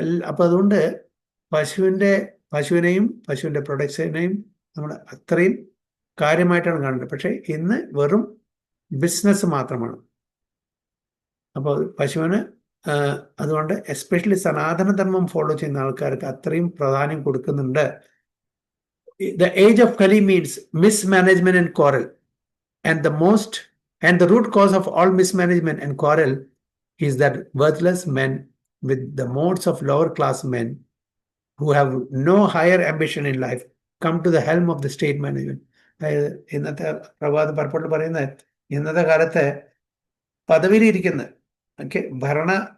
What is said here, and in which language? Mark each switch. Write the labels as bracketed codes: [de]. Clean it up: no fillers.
[ml] അപ്പം അതുകൊണ്ട് പശുവിനെയും പശുവിൻ്റെ പ്രൊഡക്ട്സിനെയും നമ്മൾ അത്രയും കാര്യമായിട്ടാണ് കാണുന്നത്. പക്ഷേ ഇന്ന് വെറും ബിസിനസ് മാത്രമാണ്. അപ്പോൾ പശുവിന് അതുകൊണ്ട് എസ്പെഷ്യലി സനാതനധർമ്മം ഫോളോ ചെയ്യുന്ന ആൾക്കാർക്ക് അത്രയും പ്രാധാന്യം കൊടുക്കുന്നുണ്ട്. [en] The age of Kali means mismanagement and quarrel, and the root cause of all mismanagement and quarrel is that worthless men with the modes of lower class men who have no higher ambition in life come to the helm of the state management. [ml] അതായത് ഇന്നത്തെ പ്രഭാത പർപ്പട്ട് പറയുന്നത്, ഇന്നത്തെ കാലത്ത് പദവിയിലിരിക്കുന്ന ഭരണ